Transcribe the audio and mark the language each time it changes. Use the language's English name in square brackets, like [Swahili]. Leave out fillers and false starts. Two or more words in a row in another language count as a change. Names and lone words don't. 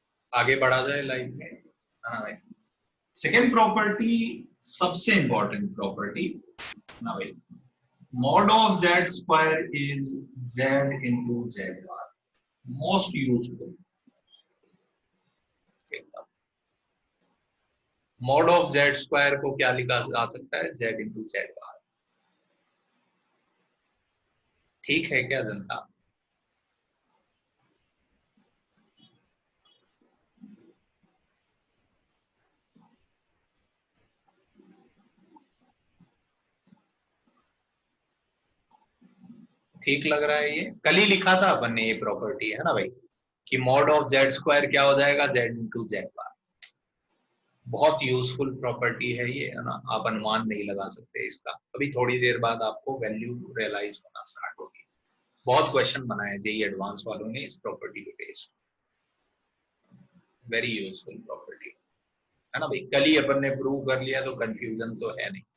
[Hindi] आगे बढ़ा जाए लाइफ में। हाँ भाई, [English] second property [Hindi] सबसे [English] important property [Hindi] ना भाई, [English] mod of z square is z into z bar, most useful। mod of z square [Hindi] को क्या लिखा जा सकता है, [English] z into z bar। [Hindi] ठीक है क्या जनता? ठीक लग रहा है? ये कल ही लिखा था अपन ने, ये प्रॉपर्टी है ना भाई, कि [English] mod of z square [Hindi] क्या हो जाएगा, [English] z into z बार। [Hindi] बहुत [English] useful property [Hindi] है ये, है ना, आप अनुमान नहीं लगा सकते इसका, अभी थोड़ी देर बाद आपको [English] value realize [Hindi] होना स्टार्ट होगी। बहुत क्वेश्चन बनाए जेई एडवांस वालों ने इस प्रॉपर्टी के बेस्ड, [English] very useful property [Hindi] है ना भाई, कल ही अपन ने प्रूव कर लिया तो कंफ्यूजन तो है नहीं।